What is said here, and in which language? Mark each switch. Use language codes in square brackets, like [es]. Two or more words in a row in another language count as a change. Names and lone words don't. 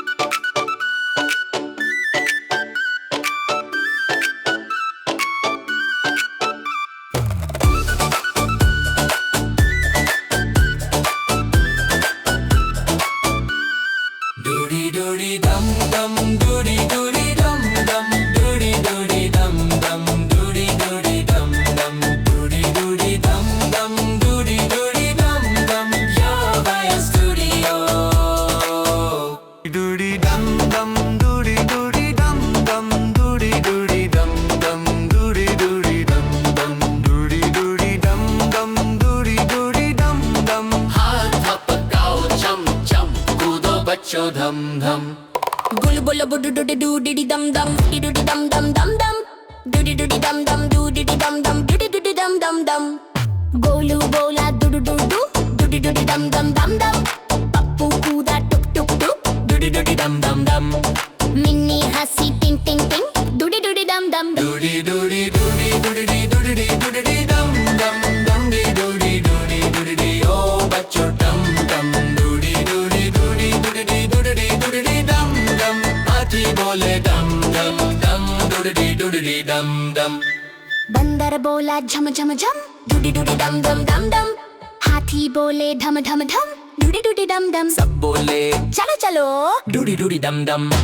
[en] Doody doody dum dum, doody doody dum dum, doody doody dum dum, doody doody dum dum, doody doody dum dum, doody doody dum dum. Your Vile Studio. Doody dum dum, doody doody dum dum, doody doody dum dum, doody doody dum dum, doody doody dum dum, doody doody dum dum. [hi] हाथ थपकाओ चम चम, कूदो बच्चों धम धम. Gulu bulu budu doody doody dum dum, doody dum dum dum dum, doody doody dum dum, doody dum dum, doody doody dum dum dum. गोलू बोला doody doody doody doody dum dum dum dum. पप्पू कूदा टुक टुक टुक, Doody doody dum dum dum. मिन्नी हँसी टिंग टिंग टिंग, doody doody dum dum. Doody doody doody doody doody doody dum dum dum doody doody doody oh बच्चों dum dum doody doody doody doody doody doody dum dum. हाथी बोले dum dum dum doody doody dum dum. बंदर बोला झम झम झम, doody doody dum dum dum dum. हाथी बोले धम धम धम, doody doody dum dum. सब बोले चलो चलो doody doody dum dum.